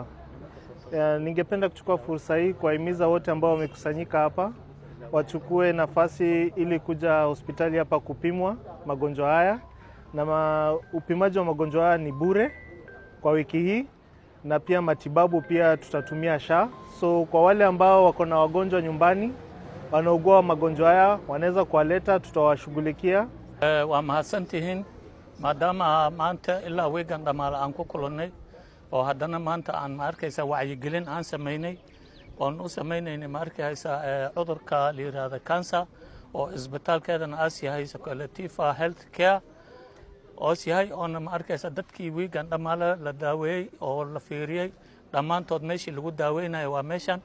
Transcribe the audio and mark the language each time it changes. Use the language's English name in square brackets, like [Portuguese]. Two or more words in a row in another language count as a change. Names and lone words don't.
[Swahili] Ningependa kuchukua fursa hii kuwahimiza wote ambao wamekusanyika hapa wachukue nafasi ili kuja hospitali hapa kupimwa magonjwa haya, na upimaji wa magonjwa haya ni bure kwa wiki hii, na pia matibabu pia tutatumia SHA. So kwa wale ambao wako na wagonjwa nyumbani wanaugua magonjwa haya wanaweza kuwaleta, tutawashughulikia. [Somali] Waa mahadsantihiin maadaama maanta ilaa weegan dhamaale aan ku kulannay oo haddana maanta aan ma arkaysa wacyigelin aan samaynay oon u samaynaynay ma arkaysa cudurka la yiraahdo cancer oo isbitaalkeedana aas yahay Superlative Healthcare oos yahay oona ma arkaysa dadkii weegan dhamaale la daaweeyey oo la fiiriyey dhammaantood meeshii lagu daaweynayo waa meeshan.